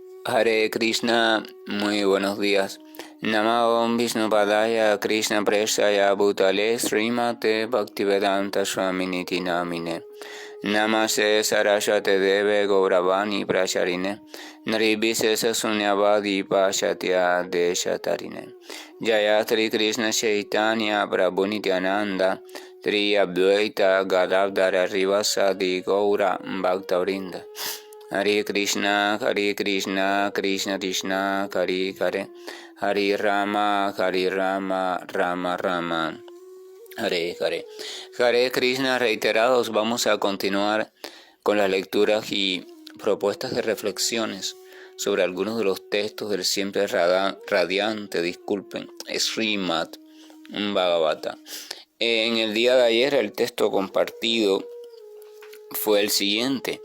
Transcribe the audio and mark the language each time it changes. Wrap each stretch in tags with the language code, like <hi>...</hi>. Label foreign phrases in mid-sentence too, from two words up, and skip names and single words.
<sa>Hare Krishna,</sa> <es>muy buenos días.</es> <sa>Namo Vishnupadaya Krishna Preshaya Bhutale Srimate Bhaktivedanta Swaminiti Namine. Namaste Saraswate Deve Gauravani Pracharine. Naribhisesa Sunyavadi Pashatya Deshatarine. Jayatri Krishna Chaitanya Prabhu Nityananda. Tri Advaita Gadadhara Rivasadi Gaura Bhaktavrinda. Hare Krishna, Krishna Krishna, Hare Hare, Hare Rama, Rama Rama, Hare Hare. Hare Krishna,</sa> <es>reiterados, vamos a continuar con las lecturas y propuestas de reflexiones sobre algunos de los textos del siempre radiante, Srimad Bhagavata. En el día de ayer el texto compartido fue el siguiente.</es>